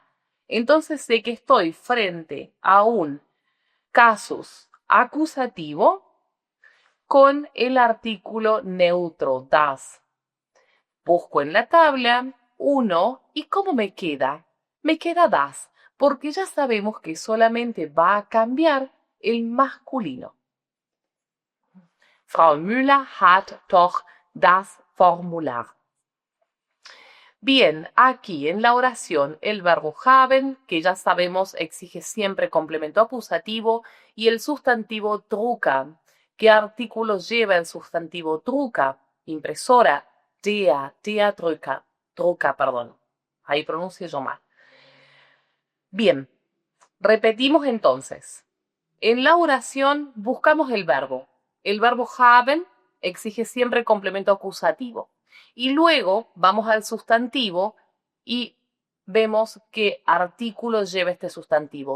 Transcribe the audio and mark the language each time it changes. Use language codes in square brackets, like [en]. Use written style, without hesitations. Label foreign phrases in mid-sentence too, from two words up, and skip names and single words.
[es] Entonces sé que estoy frente a un casus acusativo con el artículo neutro, das. Busco en la tabla, uno. ¿Y cómo me queda? Me queda das, porque ya sabemos que solamente va a cambiar el masculino. [de] Frau Müller hat doch das Formular. [es] Bien, aquí en la oración el verbo haben, que ya sabemos exige siempre complemento acusativo, y el sustantivo drucker. ¿Qué artículo lleva el sustantivo drucker? [de] Impresora. Der Drucker. Drucker, [es] perdón. Ahí pronuncio yo mal. Bien, repetimos entonces. En la oración buscamos el verbo. El verbo haben exige siempre complemento acusativo. Y luego vamos al sustantivo y vemos qué artículo lleva este sustantivo.